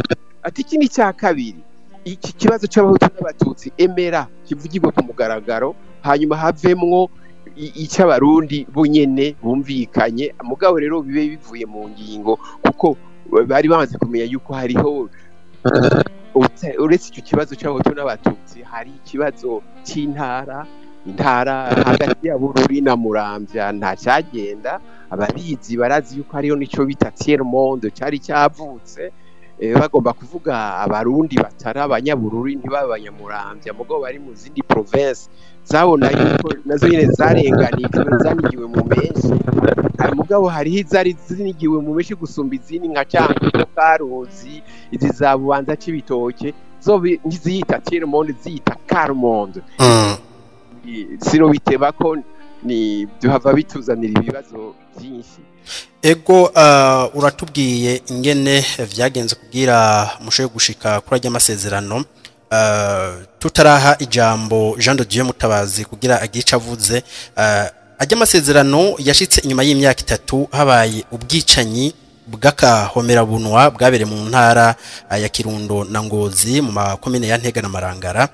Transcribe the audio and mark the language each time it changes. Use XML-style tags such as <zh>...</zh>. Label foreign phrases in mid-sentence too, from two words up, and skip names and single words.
<rn>Ati ikindi cya kabiri iki kibazo c'abahutu n'abatutsi emera kivugirwe ku mugaragaro hanyuma havemwo icy'abarundi bunyene bumvikanye mugabo rero bibe bivuye mu ngingo kuko bari bamaze kumenya yuko hariho uretse icyo kibazo c'abahutu n'abatutsi hari ikibazo c'intara hagati ya Bururi na Muramvya nta cyagenda. Ababizi barazi yuko hariho nico bita</rn> <fr>tiers monde</fr> <rn>cyari cyavutse bagomba kuvuga abarundi batari abanyabururi ntibabanyamurambya mugabo bari mu zindi province zabona yuko nazo nyene zarenganijwe zanigiwe mu menshi mugabo hariho izari zinigiwe mu menshi gusumba izindi nka Cankuzo Karuzi izi za Bubanza c'ibitoke zo ntiziyita</rn> <fr>tiers monde</fr> <rn>ziyita</rn> <fr>quart monde.</fr> <rn>Sino biteba ko ni duhava bituzanira ibibazo byinshi. Ego uratubwiye ingene vyagenze kugira mushoye gushika kuri ajya amasezerano tutaraha ijambo Jean de Dieu Mutabazi kugira agica avuze ajya amasezerano yashitse inyuma y'imyaka 3 habaye ubwicanyi bw'akahomera bunwa bwabere mu ntara ya Kirundo na Ngozi mu makomine ya Ntega na Marangara.</rn>